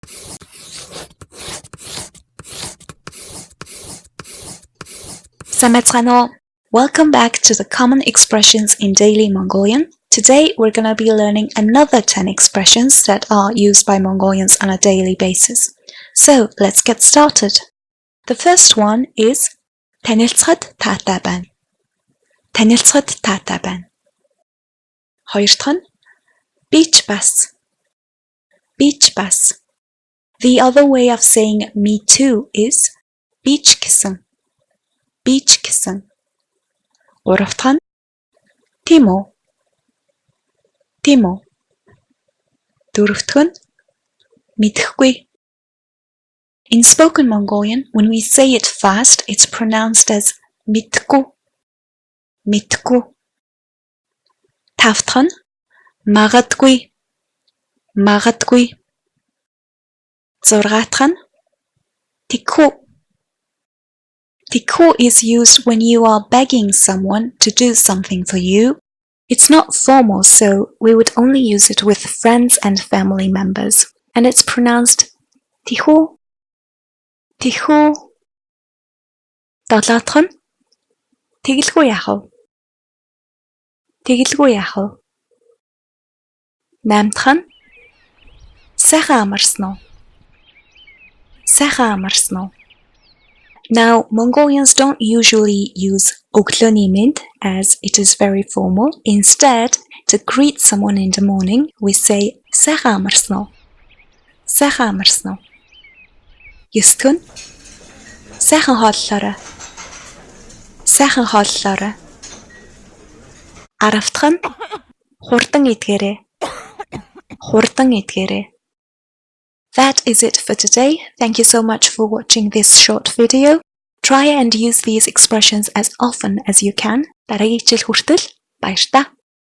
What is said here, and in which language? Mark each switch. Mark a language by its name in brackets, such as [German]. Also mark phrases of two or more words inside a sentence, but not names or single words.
[English] Welcome back to the common expressions in daily Mongolian. Today we're going to be learning another 10 expressions that are used by Mongolians on a daily basis. So let's get started. The first one is [Mongolian] Танилцахад таатай байна. Танилцахад таатай байна. Хоёр дахь нь би ч бас. Би ч бас. The other way of saying me too is би ч гэсэн. Би ч гэсэн. Гурав дахь нь Тийм. Тийм. Дөрөв дэх нь Мэдэхгүй. [English] In spoken Mongolian, when we say it fast, it's pronounced as Мэдгүй. [Mongolian] Мэдгүй. Тав дахь нь Магадгүй. Магадгүй. Зургаат дахь нь Тэгэх. [English] Тэгэх is used when you are begging someone to do something for you. It's not formal, so we would only use it with friends and family members. And it's pronounced Тэгэх. Тэгэх. [Mongolian] Долоо дахь нь Тэгэлгүй яахав. Тэгэлгүй яахав. Найм дахь нь Сайхан амарсан. Сайхан амарсан. [English] Now, Mongolians don't usually use [Mongolian] өглөөний мэнд [English] as it is very formal. Instead, to greet someone in the morning, we say [Mongolian] Сайхан амарсан. Сайхан амарсан. Есдүг нь Сайхан хооллоорой. Сайхан хооллоорой. Арав дахь нь Хурдан эдгээрэй. Хурдан эдгээрэй. [English] That is it for today. Thank you so much for watching this short video. Try and use these expressions as often as you can. [Mongolian] Дараагийн хичээл хүртэл баяр та.